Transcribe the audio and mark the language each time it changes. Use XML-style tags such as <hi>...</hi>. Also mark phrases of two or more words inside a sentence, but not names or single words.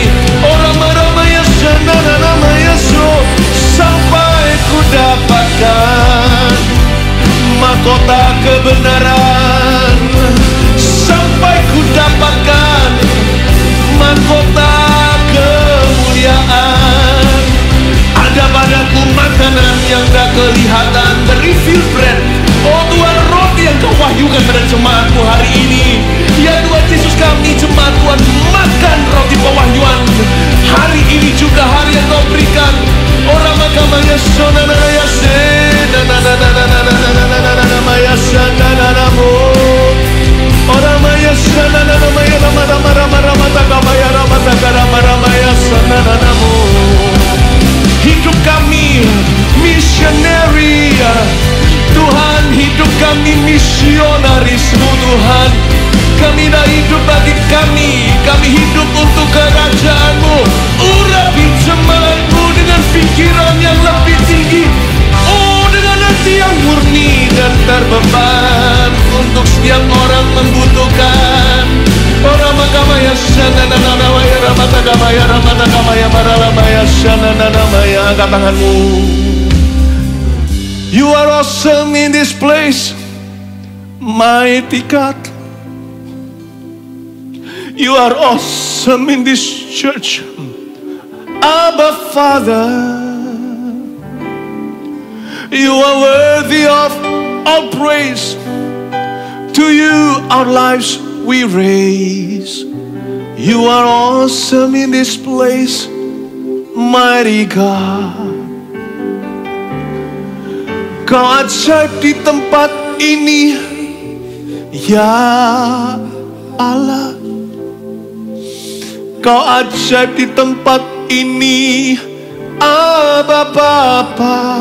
<id>Orang-orang sampai ku dapatkan mahkota kebenaran, sampai ku dapatkan mahkota kemuliaan. Ada padaku makanan yang tak kelihatan,</id> <en>the revealed bread.</en> <id>Oh Tuhan, roti yang Kau wahyukan pada jemaat-Mu hari ini. Ya Tuhan Yesus, kami jemaat Tuhan makan roti pewahyuan hari ini juga, hari yang Kau berikan. Orang makamanya sonanaya senanananananananananananananamaya sanananamu. Orang maya sanananamaya ramaramaramaramatakamaya ramatakaramaya sanananamu. Hidup kami missionary Tuhan, hidup kami misionaris-Mu Tuhan. Kami tak hidup bagi kami hidup untuk kerajaan-Mu. Urapi jemaat-Mu dengan pikiran yang lebih tinggi, oh dengan hati yang murni dan terbeban untuk setiap orang membutuhkan. Orang makamaya sanananamaya ramatakamaya ramatakamaya maralamaya sanananamaya. Angkat tanganmu.</id> <en>You are awesome in this place, mighty God. You are awesome in this church, Abba Father. You are worthy of all praise. To you our lives we raise. You are awesome in this place, mighty God.</en> <id>Kau ajaib di tempat ini, ya Allah. Kau ajaib di tempat ini, Abba Bapa.</id>